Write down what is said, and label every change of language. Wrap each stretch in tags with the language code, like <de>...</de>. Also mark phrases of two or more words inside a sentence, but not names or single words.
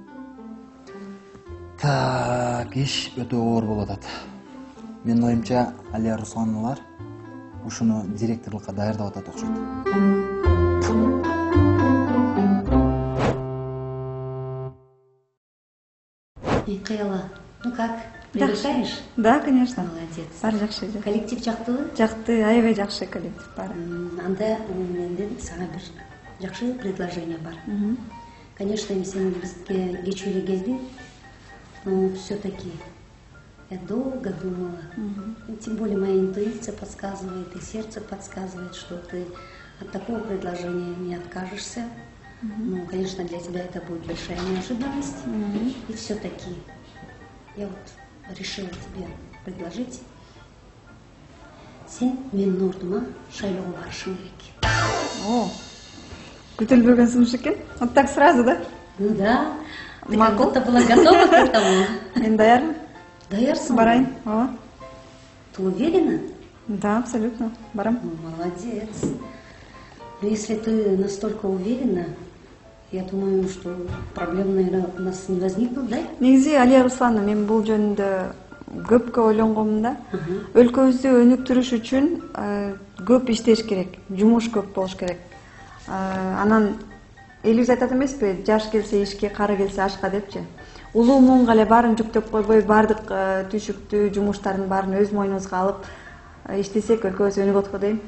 <ky>Так, иш өтө оор болуп атат. Менин оюмча, Алия Руслановналар ушуну директорлукка даярдап атат окшойт. Кыяла,</ky> <ru>ну как, приглашаешь? Да, конечно. Молодец.</ru> <ky>Баары жакшы. Коллектив жактыбы? Жакты, аябай жакшы коллектив баары. Анда менден сага бир жакшы предложение бар. Конечно, эми сен бизге кечүү эле келдиң,</ky> <ru>но все-таки я долго думала. Тем более моя интуиция подсказывает, и сердце подсказывает, что ты от такого предложения не откажешься. Ну, конечно, для тебя это будет большая неожиданность. И все-таки я вот решила тебе предложить.</ru> <ky>Сен менин ордума шайлоого барышың керек. О, күтүлбөгөн сунуш экен.</ky> <ru>Вот так сразу, да? Ну да, ты как будто была готова к этому.</ru> <ky>Мен даярмын. Даярсың? Барайын. Ооба.</ky> <ru>Ты уверена? Да, абсолютно. Барам. Ну, молодец. Но если ты настолько уверена, я думаю, что проблем, наверное, у нас не возникнут, да?</ru> <ky>Негизи Алия Руслановна, мен бул жөнүндө көпкө ойлонгонмун да. Өлкөбүздү өнүктүрүш үчүн көп иштеш керек, жумуш көп болуш керек. Анан элибиз айтат эмеспи, жаш келсе ишке, кары келсе ашка депчи. Улуу муунга эле баарын жүктөп койбой, баардык түйшүктүү жумуштардын баарын өз мойнубузга алып иштесек, өлкөбүз өнүгөт го дейм.</ky>